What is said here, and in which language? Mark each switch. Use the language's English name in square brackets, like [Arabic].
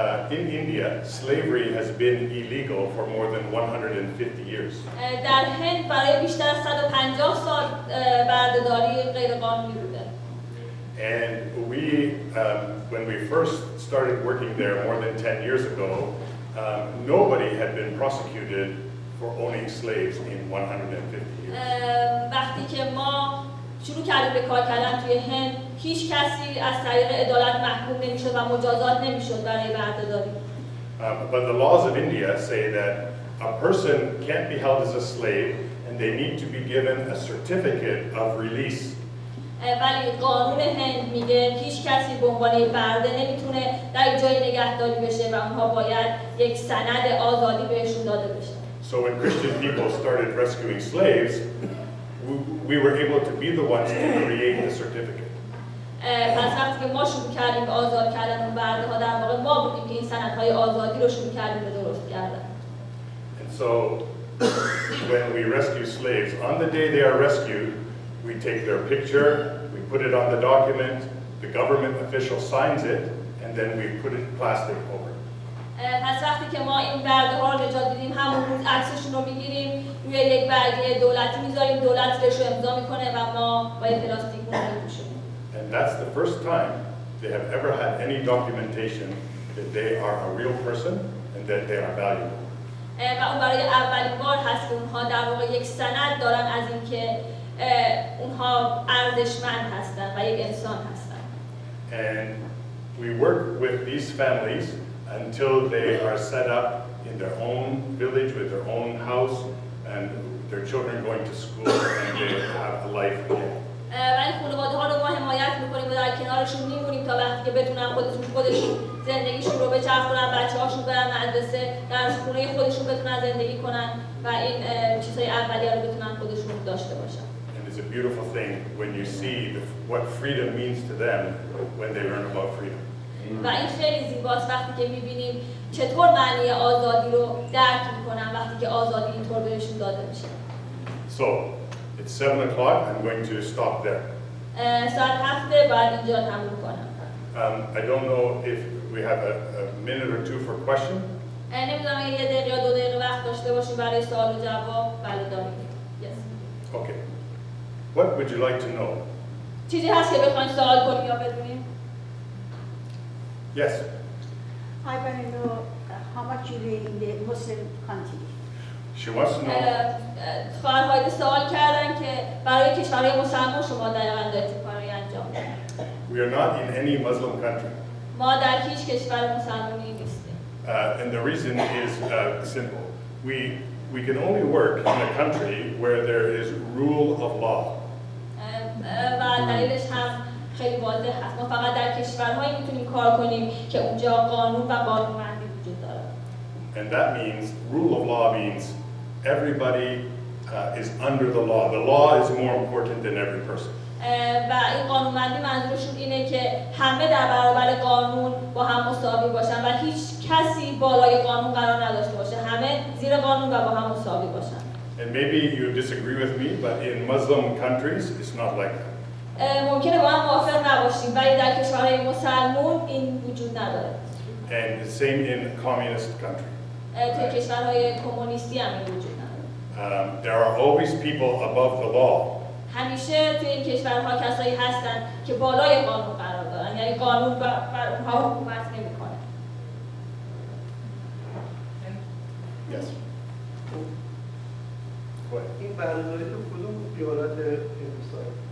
[English] In India, slavery has been illegal for more than 150 years. [Persian] در هند برای بیشتر از 150 سال بردهداری غیرقانونی بوده. [English] And we, when we first started working there more than 10 years ago, nobody had been prosecuted for owning slaves in 150 years. [Persian] وقتی که ما شروع کردیم به کار کردن توی هند، هیچ کسی از طریق عدالت محکوم نمیشد و مجازات نمیشد برای بردهداری. [English] But the laws of India say that a person can't be held as a slave and they need to be given a certificate of release. [Persian] ولی قانون هند میگه هیچ کسی به عنوان برده نمیتونه در جای نگهداری بشه و اونها باید یک سند آزادی بهشون داده بشه. [English] So when Christian people started rescuing slaves, we were able to be the ones to create the certificate. [Persian] پس وقتی که ما شروع کردیم به آزاد کردن اون برده ها، در واقع ما بودیم که این سندهای آزادی رو شروع کردیم به درست کردن. [English] And so when we rescue slaves, on the day they are rescued, we take their picture, we put it on the document, the government official signs it, and then we put it plastic over. [Persian] پس وقتی که ما این برده ها رو نجات دیدیم، همون روز عکسشون رو میگیریم، روی یک برگه دولتی میذاریم، دولت بهش رو امضا میکنه و ما با پلاستیک اون رو میپوشونیم. [English] And that's the first time they have ever had any documentation that they are a real person and that they are valuable. [Persian] و اون برای اولین بار هست که اونها در واقع یک سند دارن از اینکه اونها ارزشمند هستن و یک انسان هستن. [English] And we work with these families until they are set up in their own village with their own house and their children going to school and they have a life again. [Persian] و این خانواده ها رو ما حمایت میکنیم و در کنارشون میمونیم تا وقتی که بتونن خودشون زندگیشون رو بچرخونن، بچه‌هاشون برن مدرسه، در خونه خودشون بتونن زندگی کنن و این چیزهای اولیه رو بتونن خودشون داشته باشن. [English] And it's a beautiful thing when you see what freedom means to them when they learn about freedom. [Persian] و این خیلی زیباست وقتی که میبینیم چطور معنی آزادی رو درک میکنن وقتی که آزادی اینطور بهشون داده میشه. [English] So it's 7 o'clock. I'm going to stop there. [Persian] ساعت 7 باید اینجا تموم کنم. [English] I don't know if we have a minute or two for question. [Persian] نمیدونم اگه 1 دقیقه یا 2 دقیقه وقت داشته باشیم برای سوال و جواب. بله داریم. [English] Yes. Okay. What would you like to know? [Persian] چیزی هست که بخواین سوال کنیم یا بدونیم؟ [English] Yes. I want to know how much you live in the Muslim country. She wants to know. [Persian] خواهرهایده سوال کردن که برای کشورهای مسلمان شما دقیقاً دارید چه کاری انجام میدید؟ [English] We are not in any Muslim country. [Persian] ما در هیچ کشور مسلمانی نیستیم. [English] And the reason is simple. We can only work in a country where there is rule of law. [Persian] و دلیلش هم خیلی واضح هست. ما فقط در کشورهایی میتونیم کار کنیم که اونجا قانون و قانونمندی وجود داره. [English] And that means rule of law means everybody is under the law. The law is more important than every person. [Persian] و این قانونمندی منظورشون اینه که همه در برابر قانون با هم مساوی باشن و هیچ کسی بالای قانون قرار نداشته باشه. همه زیر قانون و با هم مساوی باشن. [English] And maybe you disagree with me, but in Muslim countries, it's not like that. [Persian] ممکنه با هم موافق نباشیم ولی در کشورهای مسلمان این وجود نداره. [English] And the same in communist country. [Persian] توی کشورهای کمونیستی هم این وجود نداره. [English] There are always people above the law. [Persian] همیشه توی این کشورها کسایی هستن که بالای قانون قرار دارن، یعنی قانون بر اونها حکومت نمیکنه. [English] Yes. Go ahead. [Persian] این بردهداری تو کدوم ایالت هندوستان؟